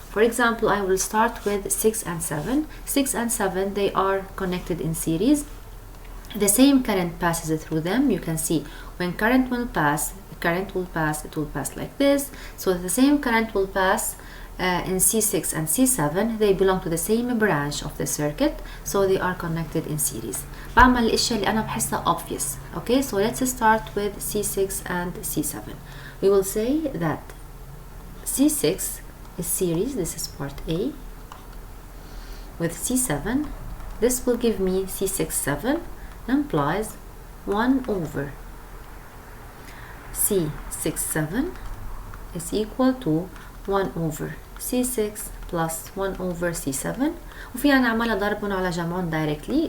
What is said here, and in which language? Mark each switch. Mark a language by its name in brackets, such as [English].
[English] For example, I will start with 6 and 7. 6 and 7, they are connected in series. The same current passes through them. You can see when current will pass, it will pass like this. So the same current will pass in C6 and C7. They belong to the same branch of the circuit, so they are connected in series. [Arabic] بعمل الاشياء اللي انا بحسها [English] obvious. Okay, so let's start with C6 and C7. We will say that C6 is series, this is part A, with C7. This will give me C67, implies 1 over C67 is equal to 1 over C6 plus 1 over C7. [Arabic] وفينا نعملها ضرب على جمعهم [English] directly.